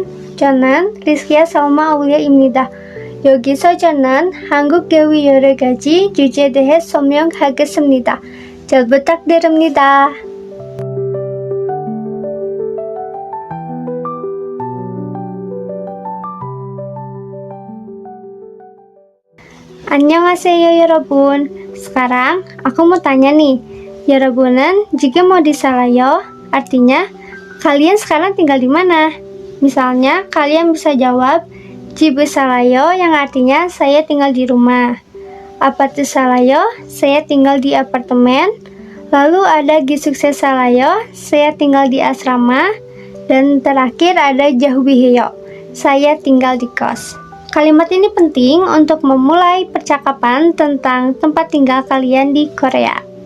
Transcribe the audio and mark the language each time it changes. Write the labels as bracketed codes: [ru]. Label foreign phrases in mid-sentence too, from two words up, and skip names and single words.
[ko] 저는 리스키아 살마 아울리아입니다. 여기서 저는 한국 교육 여러 가지 주제에 대해 설명하겠습니다. 잘 부탁드립니다. 안녕하세요 여러분. [id] Sekarang aku mau tanya nih, [ko] 여러분은 지금 어디 살아요? [id] Artinya, kalian sekarang tinggal di mana? Misalnya, kalian bisa jawab [ko] 집에 살아요 [id] yang artinya saya tinggal di rumah. [ko] 아파트 살아요, [id] saya tinggal di apartemen. Lalu ada [ko] 기숙사 살아요, [id] saya tinggal di asrama. Dan terakhir ada jauhiheyo, saya tinggal di kos. Kalimat ini penting untuk memulai percakapan tentang tempat tinggal kalian di Korea.